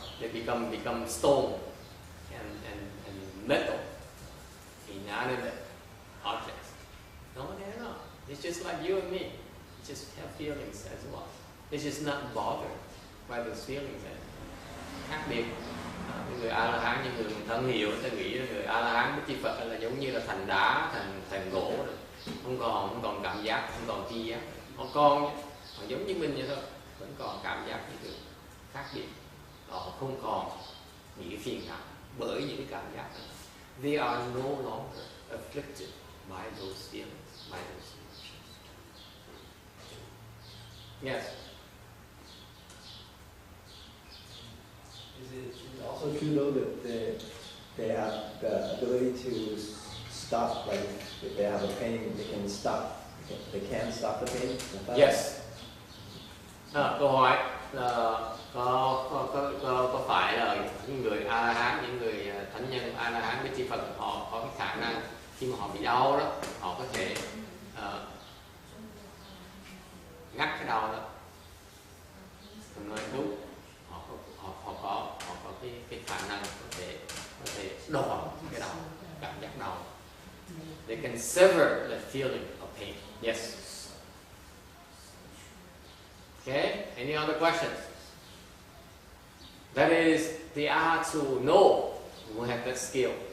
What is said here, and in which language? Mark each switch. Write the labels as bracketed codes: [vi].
[en] They become stone and metal, inanimate objects. No, they're not. It's just like you and me. They just have feelings as well. They're just not bothered by those feelings. [vi] Khác biệt. Người A La Hán, những người thân hiểu, ta nghĩ là người A La Hán với Chư Phật là giống như là thành đá, thành gỗ, không còn cảm giác, không còn tri giác. Họ giống như mình vậy thôi, vẫn còn cảm giác như thường. Khác biệt, họ không còn những cái phiền não bởi những cái cảm giác này. [en] They are no longer afflicted by those feelings, by those emotions. Yes. Is it also true though that they have the ability to stop, like if they have a pain, they can stop. They can stop the pain. Yes. [vi] Câu hỏi là có phải là những người A La Hán, những người thánh nhân A La Hán với Chư Phật họ có cái khả năng khi mà họ bị đau đó, họ có thể ngắt cái đau đó. Mình nói đúng. Họ có cái khả năng có thể đòn cái đau, cảm giác đau. [en] They can sever the feeling of pain. Yes. Okay. Any other questions? That is the arhats who know, who have that skill.